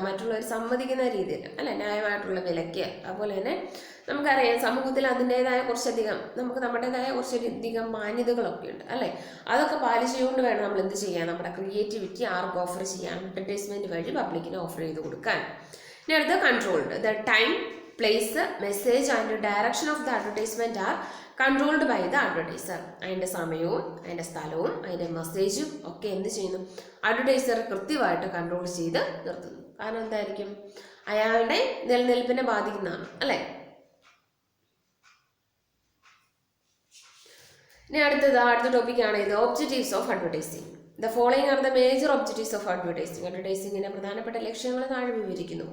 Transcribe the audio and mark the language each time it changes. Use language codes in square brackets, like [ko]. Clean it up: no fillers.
[ml] മറ്റുള്ളവർ സമ്മതിക്കുന്ന രീതിയിൽ അല്ലെ, ന്യായമായിട്ടുള്ള വിലയ്ക്ക്. അതുപോലെ തന്നെ നമുക്കറിയാം സമൂഹത്തിൽ അതിൻ്റെതായ കുറച്ചധികം നമുക്ക് നമ്മുടേതായ കുറച്ചധികം മാന്യതകളൊക്കെ ഉണ്ട് അല്ലെ. അതൊക്കെ പാലിച്ചുകൊണ്ട് വേണം നമ്മൾ എന്ത് ചെയ്യാൻ? നമ്മുടെ ക്രിയേറ്റിവിറ്റി ആർക്ക് ഓഫർ ചെയ്യാൻ? അഡ്വർടൈസ്മെന്റ് വഴി പബ്ലിക്കിന് ഓഫർ ചെയ്ത് കൊടുക്കാൻ. ഇനി അടുത്ത controlled. [en] The time, place, message and direction of the advertisement are controlled by the advertiser. [ml] അതിൻ്റെ സമയവും അതിൻ്റെ സ്ഥലവും അതിൻ്റെ മെസ്സേജും ഒക്കെ എന്ത് ചെയ്യുന്നു? അഡ്വർടൈസർ കൃത്യമായിട്ട് കൺട്രോൾ ചെയ്ത് നിർത്തുന്നു. കാരണം എന്തായിരിക്കും? അയാളുടെ നിലനിൽപ്പിനെ ബാധിക്കുന്നതാണ് അല്ലേ. ഇനി അടുത്ത ടോപ്പിക്കാണ് ഇത് objectives of advertising. [en] The following are the major objectives of advertising. [ml] അഡ്വർടൈസിങ്ങിന്റെ പ്രധാനപ്പെട്ട ലക്ഷ്യങ്ങൾ താഴെ വിവരിക്കുന്നു.